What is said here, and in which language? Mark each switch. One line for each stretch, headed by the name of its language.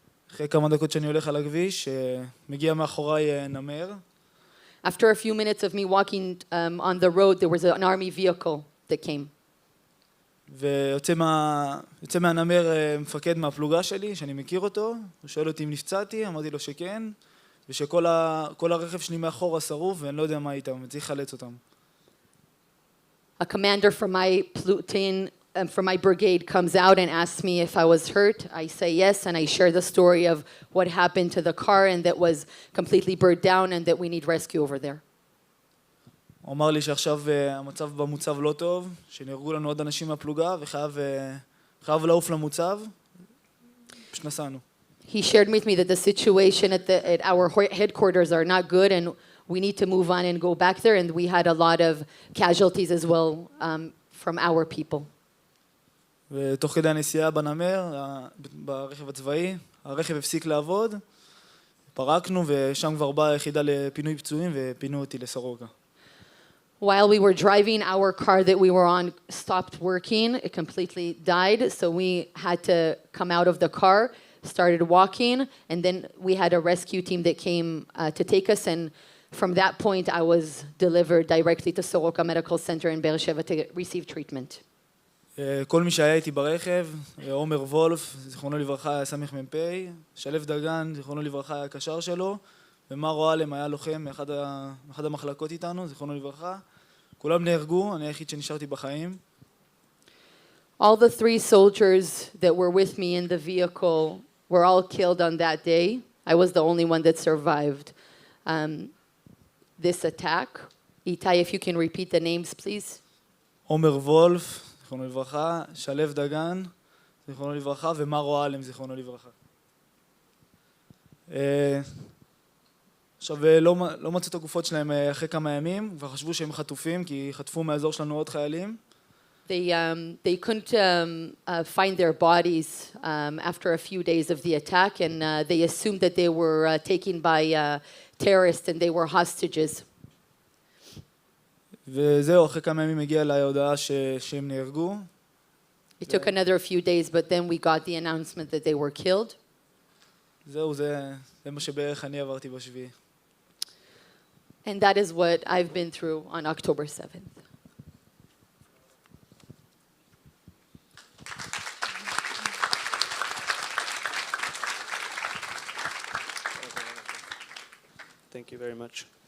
Hebrew: אחרי כמה דקות שאני הולך על הכביש, מגיע מאחוריי נמר.
English: After a few minutes of me walking on the road, there was an army vehicle that came.
Hebrew: ויוצא מהנמר מפקד מהפלוגה שלי, שאני מכיר אותו, הוא שואל אותי אם נפצעתי, אמרתי לו שכן, ושכל הרכב שלי מאחורה שרוף, ואני לא יודע מה איתם, וצריך לחלץ אותם.
English: A commander from my platoon, from my brigade comes out and asks me if I was hurt. I say yes, and I share the story of what happened to the car and that was completely burnt down and that we need rescue over there.
Hebrew: הוא אמר לי שעכשיו המצב במוצב לא טוב, שנהרגו לנו עוד אנשים מהפלוגה, וחייב לעוף למוצב. פשוט נסענו.
English: He shared with me that the situation at our headquarters are not good and we need to move on and go back there, and we had a lot of casualties as well from our people.
Hebrew: ותוך כדי הנסיעה בנמר, ברכב הצבאי, הרכב הפסיק לעבוד, פרקנו ושם כבר באה היחידה לפינוי פצועים ופינו אותי לסורוקה.
English: While we were driving, our car that we were on stopped working. It completely died, so we had to come out of the car, started walking, and then we had a rescue team that came to take us, and from that point I was delivered directly to Soroka Medical Center in Be'er Sheva to receive treatment.
Hebrew: כל מי שהיה איתי ברכב, עומר וולף, זיכרונו לברכה, היה סמך מ"פ, שלו דגן, זיכרונו לברכה, היה הקשר שלו, ומרו אלם היה לוחם מאחד המחלקות איתנו, זיכרונו לברכה. כולם נהרגו, אני היחיד שנשארתי בחיים.
English: All the 3 soldiers that were with me in the vehicle were all killed on that day. I was the only one that survived this attack. Itai, if you can repeat the names, please.
Hebrew: עומר וולף, זיכרונו לברכה, שלו דגן, זיכרונו לברכה, ומרו אלם, זיכרונו לברכה. עכשיו, לא מצאו את הגופות שלהם אחרי כמה ימים, כבר חשבו שהם חטופים, כי חטפו מהאזור שלנו עוד חיילים.
English: They couldn't find their bodies after a few days of the attack, and they assumed that they were taken by terrorists and they were hostages.
Hebrew: וזהו, אחרי כמה ימים הגיעה אליי ההודעה שהם נהרגו.
English: It took another few days, but then we got the announcement that they were killed.
Hebrew: זהו, זה מה שבערך אני עברתי בשביעי.
English: And that is what I've been through on October 7th. Thank you very much.